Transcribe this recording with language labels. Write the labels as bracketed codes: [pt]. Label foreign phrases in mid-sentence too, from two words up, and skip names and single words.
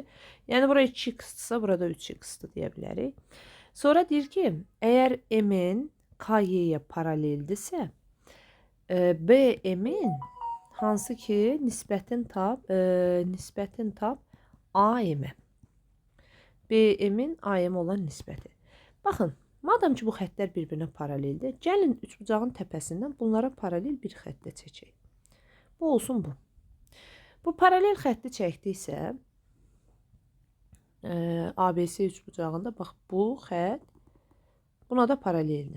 [az] Yəni bura 2x-dırsa, burada 3x-dır deyə bilərik. Sonra deyir ki, əgər M-in KY-yə paraleldirsə, BM-in hansı ki nisbətin tap AM-ə. BM-in AM olan nisbəti. Baxın, madam ki bu xəttlər bir-birinə paraleldir, gəlin üçbucağın təpəsindən bunlara paralel bir xəttə çəkək. Bu olsun bu. Bu paralel xətti çəkdiksə, ABC üçbucağında bax bu xətt buna da paraleldir.